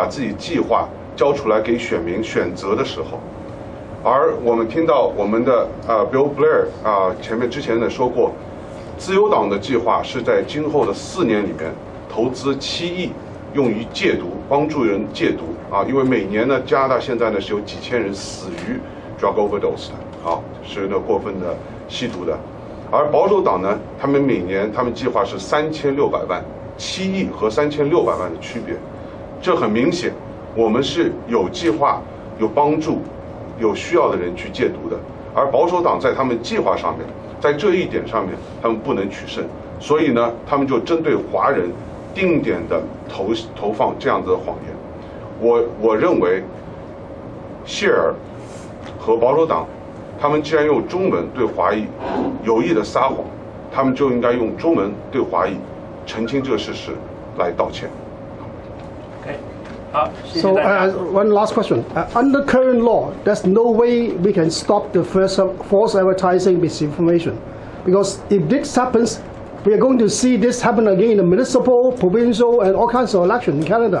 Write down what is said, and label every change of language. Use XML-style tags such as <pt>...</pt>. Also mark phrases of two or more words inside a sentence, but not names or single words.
<zh>自己計劃交出來給選民選擇的時候，而我們聽到我們的Bill Blair 之前呢說過，自由黨的計劃是在今後的4年裡面投資7億，用於戒毒，幫助人戒毒因為每年呢，加拿大現在呢是有幾千人死於</zh> <en>drug overdose</en> <zh>的是那過分的吸毒的。而保守黨呢，他們每年他們計劃是3600萬，7億和3600萬的區別，這很明顯，我們是有計劃、有幫助、有需要的人去戒毒的，而保守黨在他們計劃上面，在這一點上面，他們不能取勝，所以呢，他們就針對華人定點的投放這樣子的謊言。我認為，謝爾和保守黨，他們既然用中文對華裔有意的撒謊，他們就應該用中文對華裔澄清這個事實來道歉。</zh> <en>So one last question. Under current law, there's no way we can stop the false advertising misinformation. Because if this happens, we are going to see this happen again in the municipal, provincial, and all kinds of elections in Canada.</en>